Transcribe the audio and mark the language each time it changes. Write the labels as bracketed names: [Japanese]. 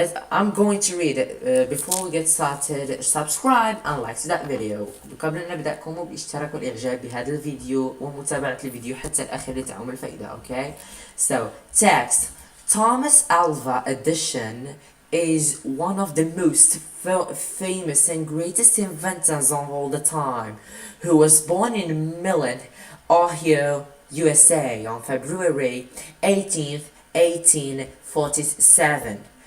[English] I'm going to read it. Before we get started, subscribe and like that video. [Arabic] قبل أن نبدأ قوموا بالاشتراك والإعجاب بهذا الفيديو ومتابعة الفيديو حتى الآخر لتعم الفائدة. [English] Okay, so text. Thomas Alva Edison is one of the most famous and greatest inventors of all the time, who was born in Milan, Ohio, USA on February 18th, 1847.